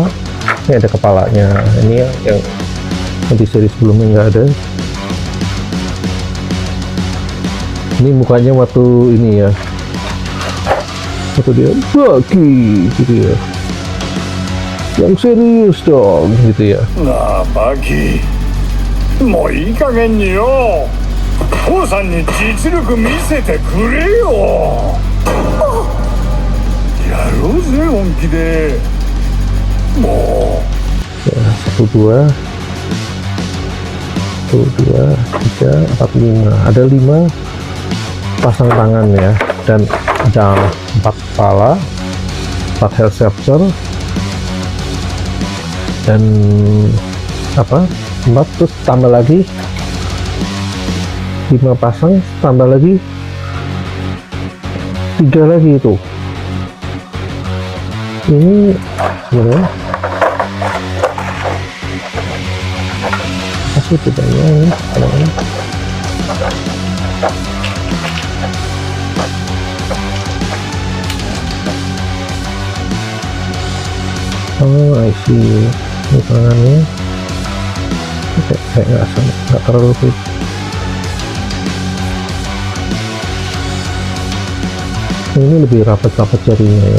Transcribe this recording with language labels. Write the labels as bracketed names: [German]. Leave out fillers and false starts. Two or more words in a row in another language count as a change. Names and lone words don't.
[Indonesian] Ini ada kepalanya, ini yang di seri sebelumnya nggak ada. Ini mukanya waktu ini ya, waktu dia bagi gitu ya, yang serius dong gitu ya. Nah, Bagi, mau [Japanese] いい加減によ、父さんに実力見せてくれよ。やろうぜ本気で。もう。 [Indonesian] Ya, 1, 2, 1, 2, 3, 4, 5. Ada 5 pasang tangan ya, dan ada 4 kepala, 4 [English] health scepter, [Indonesian] dan apa 4, terus tambah lagi 5 pasang, tambah lagi 3 lagi itu. Ini sebenarnya apa sih bedanya ini? [English] Oh, I see. [Indonesian] Ini tangannya kayak nggak terlalu fit. Ini lebih rapat-rapat jarinya ya.